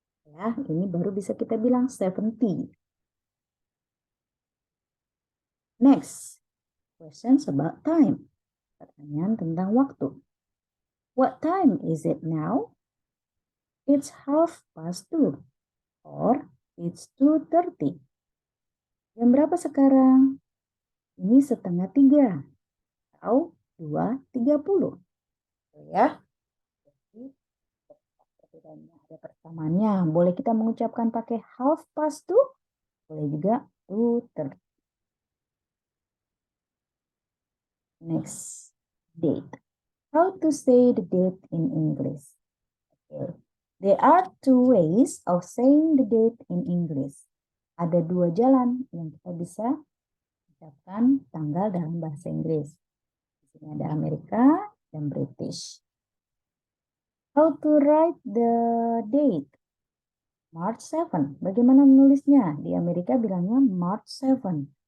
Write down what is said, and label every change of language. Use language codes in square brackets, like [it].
[id] Ya, ini baru bisa kita bilang 70. [en] Next, questions about time. [id] Pertanyaan tentang waktu. [en] What time is it now? It's 2:30 or it's 2:30. [id] Jam berapa sekarang? Ini 2:30 atau 2:30. Ya. Jadi perbedaannya ada persamaannya. Boleh kita mengucapkan pakai 2:30, boleh juga 2:30. [en] Next, date. How to say the date in English? Okay. There are two ways of saying the date in English. [id] Ada dua jalan yang kita bisa ucapkan tanggal dalam bahasa Inggris. Di sini ada Amerika dan British. [en] How to write the date? March 7. [id] Bagaimana menulisnya? Di Amerika bilangnya March 7.